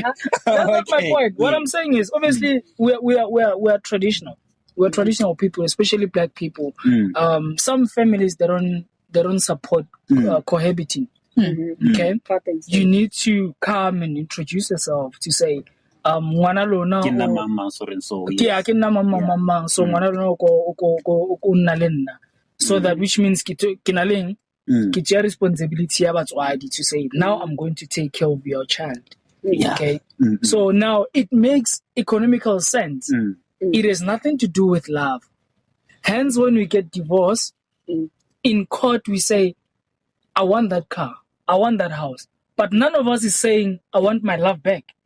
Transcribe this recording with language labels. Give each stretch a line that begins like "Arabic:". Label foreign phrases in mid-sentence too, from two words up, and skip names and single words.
English: That's not my point. What I'm saying is, obviously, we are traditional. We're traditional people, especially black people. Some families, they don't support cohabiting. Okay? You need to come and introduce yourself to say,
Tswana: ngwana lona ke nna mama
English: so and so
Tswana: ke nna mama so ngwana lona o nna le nna, so that which means ke na leng ke tsaya responsibility ya batswadi to say now I'm going to take care of your child.
English: Okay? So now it makes economical sense. It has nothing to do with love. Hence when we get divorced in court we say I want that car, I want that house, but none of us is saying I want my love back.